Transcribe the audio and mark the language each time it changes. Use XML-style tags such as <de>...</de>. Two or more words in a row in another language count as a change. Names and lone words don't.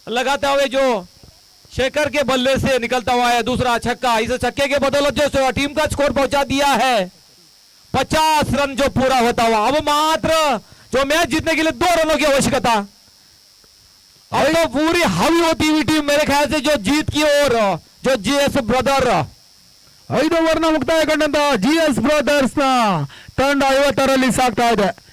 <hi>लगाते हुए जो शेखर के बल्ले से निकलता हुआ है दूसरा छक्का, इस छक्के के बदौलत जो टीम का स्कोर पहुंचा दिया है 50 रन जो पूरा होता हुआ। अब मात्र जो मैच जीतने के लिए 2 रनों की आवश्यकता। अब तो पूरी हावी होती हुई टीम मेरे ख्याल से जो जीत की ओर जो जीएस ब्रदर</hi> <kn>5 ಓವರ್ನ ಮುಕ್ತಾಯ ಕಂಡಂತ GS ಬ್ರದರ್ಸ್ ನ ತಂಡ 50ರಲ್ಲಿ ಸಾಗ್ತಾ ಇದೆ.</kn>